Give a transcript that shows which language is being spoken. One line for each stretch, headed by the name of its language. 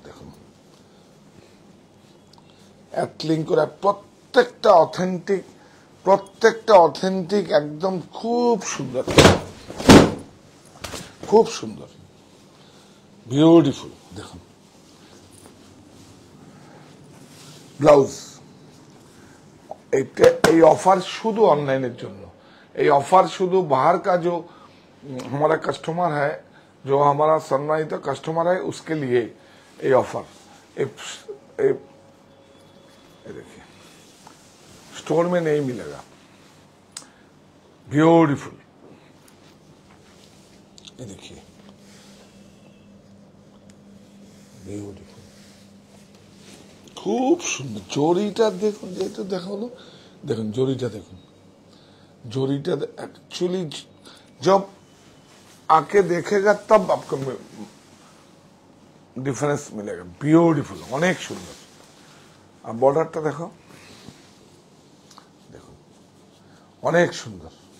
Bangla: দেখুন অ্যাটলিং করে, প্রত্যেকটা অথেন্টিক, একদম খুব সুন্দর, খুব সুন্দর, বিউটিফুল। দেখুন ব্লাউজ, এই অফার শুধু অনলাইনের জন্য।
Hindi: ये ऑफर शुद्ध बाहर का जो हमारा कस्टमर है, जो हमारा सम्मानित कस्टमर है, उसके लिए ये ऑफर ये देखिए स्टोर में नहीं मिलेगा। ब्यूटीफुल, ये देखिए ब्यूटीफुल, खूब सुंदर।
Bangla: জরিটা দেখুন, যেটা দেখালো দেখুন, জরিটা
Hindi: দেখুন, জরিটা एक्चुअली जब आके देखेगा तब आपको डिफरेंस मिलेगा। ब्यूटीफुल, अनेक सुंदर।
Bangla: আর বর্ডারটা দেখো, দেখো অনেক সুন্দর।